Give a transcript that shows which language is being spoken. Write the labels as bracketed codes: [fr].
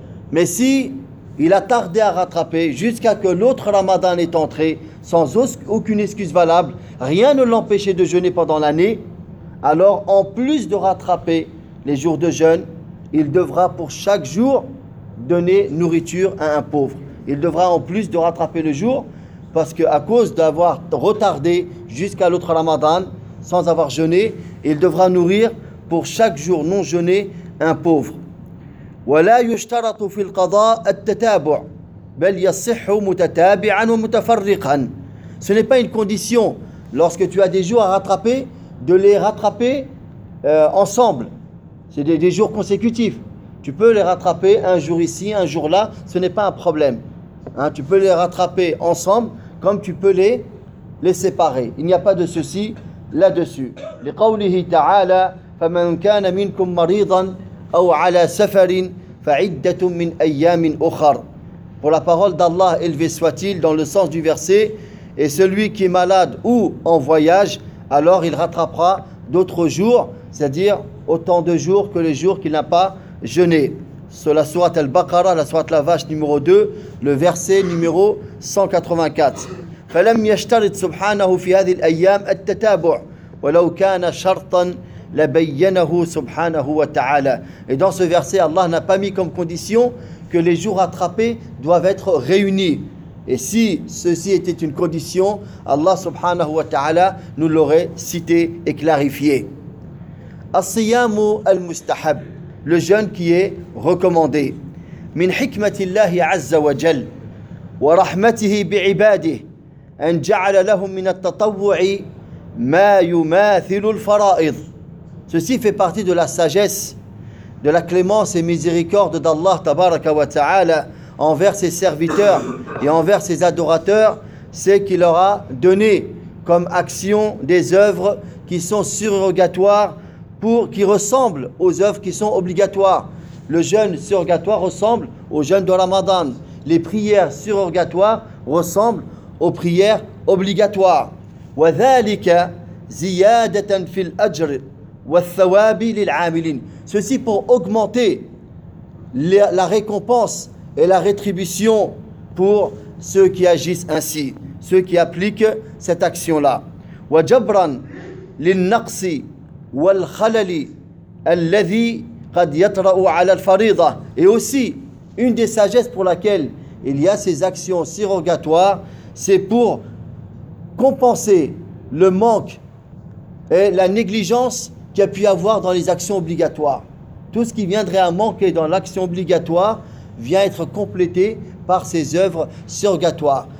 [fr] Mais si il a tardé à rattraper jusqu'à que l'autre Ramadan est entré sans aucune excuse valable, rien ne l'empêchait de jeûner pendant l'année, alors en plus de rattraper les jours de jeûne, il devra pour chaque jour donner nourriture à un pauvre. Il devra en plus de rattraper le jour, parce qu'à cause d'avoir retardé jusqu'à l'autre Ramadan sans avoir jeûné, il devra nourrir pour chaque jour non jeûné un pauvre. [ar] ولا يشترط في القضاء التتابع بل يصح متتابعا ومتفرقا. [fr] Ce n'est pas une condition lorsque tu as des jours à rattraper de les rattraper ensemble. C'est des jours consécutifs. Tu peux les rattraper un jour ici, un jour là, ce n'est pas un problème. Hein, tu peux les rattraper ensemble comme tu peux les séparer. Il n'y a pas de souci là-dessus. [ar] لقوله تعالى فمن كان منكم مريضا أو على سفر فعدة من أيام أخر. [fr] Pour la parole d'Allah, élevé soit-il, dans le sens du verset, et celui qui est malade ou en voyage, alors il rattrapera d'autres jours, c'est-à-dire autant de jours que les jours qu'il n'a pas jeûné. Sur la sourate Al-Baqarah, la sourate la vache numéro 2, le verset numéro 184. [ar] فلم يشترط سبحانه في هذه الأيام التتابع ولو كان شرطا لبينه سبحانه وتعالى. [fr] Et dans ce verset, Allah n'a pas mis comme condition que les jours rattrapés doivent être réunis. Et si ceci était une condition, Allah [en] subhanahu wa ta'ala [fr] nous l'aurait cité et clarifié. [ar] الصيام المستحب, [fr] le jeûne qui est recommandé. [ar] من حكمة الله عز وجل ورحمته بعباده أن جعل لهم من التطوع ما يماثل الفرائض. [fr] Ceci fait partie de la sagesse, de la clémence et miséricorde d'Allah [ar] tabaraka wa ta'ala [fr] envers ses serviteurs et envers ses adorateurs, c'est qu'il leur a donné comme action des œuvres qui sont surrogatoires, qui ressemblent aux œuvres qui sont obligatoires. Le jeûne surrogatoire ressemble au jeûne de Ramadan. Les prières surrogatoires ressemblent aux prières obligatoires. [ar] Wa dhalika ziyadatan fil ajr والثواب للعاملين. [fr] Ceci pour augmenter la récompense et la rétribution pour ceux qui agissent ainsi, ceux qui appliquent cette action là. [ar] وجبرا للنقص والخلل الذي قد يطرأ على الفريضة. [fr] Et aussi une des sagesses pour laquelle il y a ces actions surrogatoires, c'est pour compenser le manque et la négligence qu'il y a pu avoir dans les actions obligatoires. Tout ce qui viendrait à manquer dans l'action obligatoire vient être complété par ces œuvres surrogatoires.